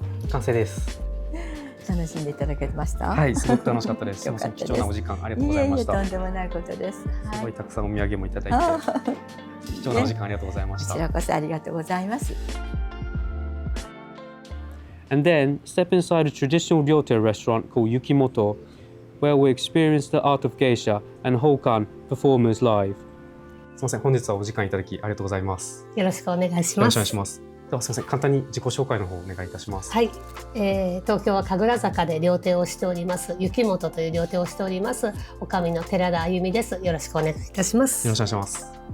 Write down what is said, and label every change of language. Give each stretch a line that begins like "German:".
Japanese: 完成です。楽しんでいただけました。はい、すごく楽しかったです。すみません、貴重なお時間ありがとうございました。とんでもないことです。すごいたくさんお土産もいただいて、貴重なお時間ありがとうございました。こちらこそありがとうございます。
English: And then step inside a traditional ryotei restaurant called Yukimoto, where we experience the art of geisha and Hokan performers live.
Japanese: すみません、本日はお時間いただきありがとうございます。よろしくお願いします。よろしくお願いします。ではすみません、簡単に自己紹介の方お願いいたします。はい、東京は神楽坂で料亭をしております雪本という料亭をしております女将の寺田あゆみです。よろしくお願いいたします。よろしくお願いします。